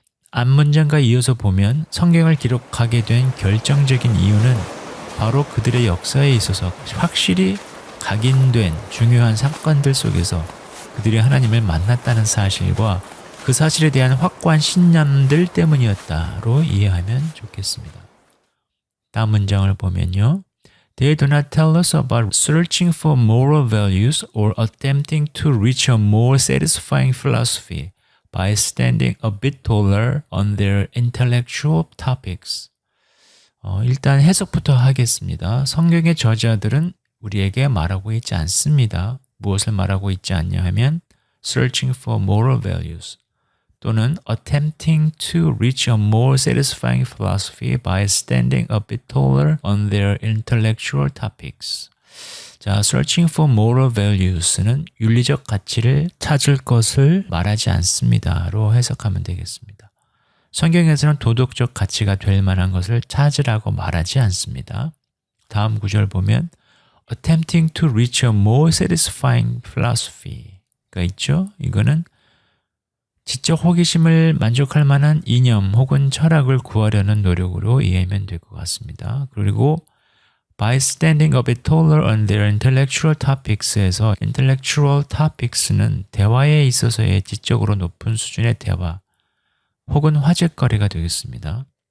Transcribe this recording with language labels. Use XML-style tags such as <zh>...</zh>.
<ko>앞문장과 이어서 보면 성경을 기록하게 된 결정적인 이유는 바로 그들의 역사에 있어서 확실히 각인된 중요한 사건들 속에서 그들이 하나님을 만났다는 사실과 그 사실에 대한 확고한 신념들 때문이었다로 이해하면 좋겠습니다. 다음 문장을 보면요.</ko> <en>They do not tell us about searching for moral values or attempting to reach a more satisfying philosophy by standing a bit taller on their intellectual topics.</en> <ko>일단 해석부터 하겠습니다. 성경의 저자들은 우리에게 말하고 있지 않습니다. 무엇을 말하고 있지 않냐 하면</ko> <en>searching for moral values 또는 attempting to reach a more satisfying philosophy by standing a bit taller on their intellectual topics.</en> <ko>자,</ko> <en>searching for moral values</en> <ko>는 윤리적 가치를 찾을 것을 말하지 않습니다로 해석하면 되겠습니다. 성경에서는 도덕적 가치가 될 만한 것을 찾으라고 말하지 않습니다. 다음 구절 보면</ko> <en>attempting to reach a more satisfying philosophy</en> <ko>가 있죠. 이거는 지적 호기심을 만족할 만한 이념 혹은 철학을 구하려는 노력으로 이해하면 될 것 같습니다. 그리고</ko> <en>by standing a bit taller on their intellectual topics</en> <ko>에서 intellectual topics는 대화에 있어서의 지적으로 높은 수준의 대화 혹은 화제거리가 되겠습니다.</ko>